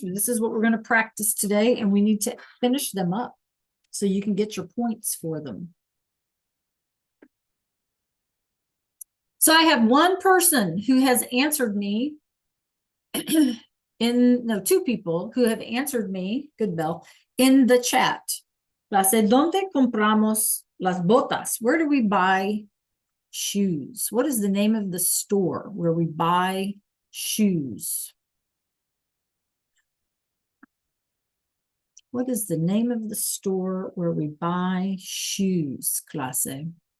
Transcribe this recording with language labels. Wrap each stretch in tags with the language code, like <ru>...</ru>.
<en>This is what we're going to practice today, and we need to finish them up so you can get your points for them. So I have one person who has answered me two people who have answered me, good Bell, in the chat.</en> <es>Clase, ¿dónde compramos las botas?</es> <en>Where do we buy shoes? What is the name of the store where we buy shoes? What is the name of the store where we buy shoes, clase?</en>